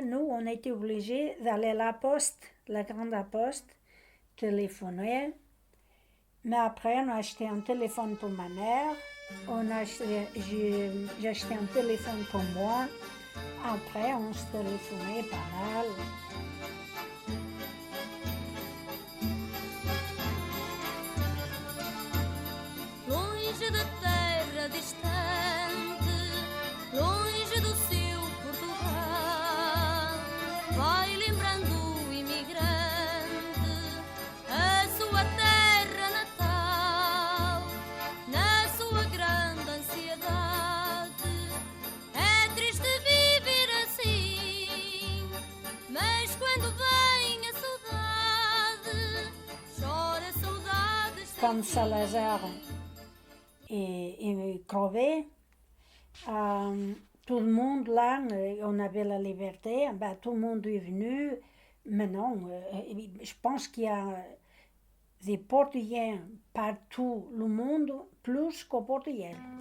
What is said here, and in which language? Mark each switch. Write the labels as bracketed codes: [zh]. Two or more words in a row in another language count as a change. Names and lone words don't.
[fr] Nous, on était obligés d'aller à la poste, la grande poste, téléphoner. Mais après, on a acheté un téléphone pour ma mère. J'ai acheté un téléphone pour moi. Après, on se téléphonait pas mal. [pt] Longe da terra distante, longe do seu Portugal, vai lembrando o imigrante a sua terra natal. Na sua grande ansiedade, é triste viver assim, mas quando vem a saudade, chora saudades. [fr] Comme Salazar et crevé, tout le monde là, on avait la liberté, ben, tout le monde est venu, mais non, je pense qu'il y a des Portugais partout le monde, plus qu'au Portugal.